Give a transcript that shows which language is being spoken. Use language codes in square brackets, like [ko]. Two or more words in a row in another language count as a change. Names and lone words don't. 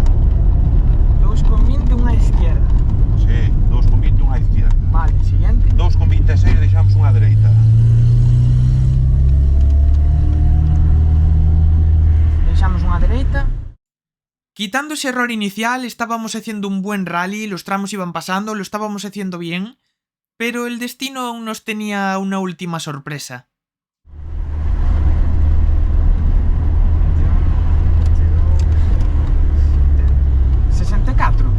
[gl] 2,20 unha izquierda. Sí, 2,20 unha izquierda. [es] Vale, siguiente. [gl] 2,26 deixamos unha dereita. Deixamos unha dereita. [es] Quitando ese error inicial, estábamos haciendo un buen rally, los tramos iban pasando, lo estábamos haciendo bien, pero el destino aún nos tenía una última sorpresa. 64.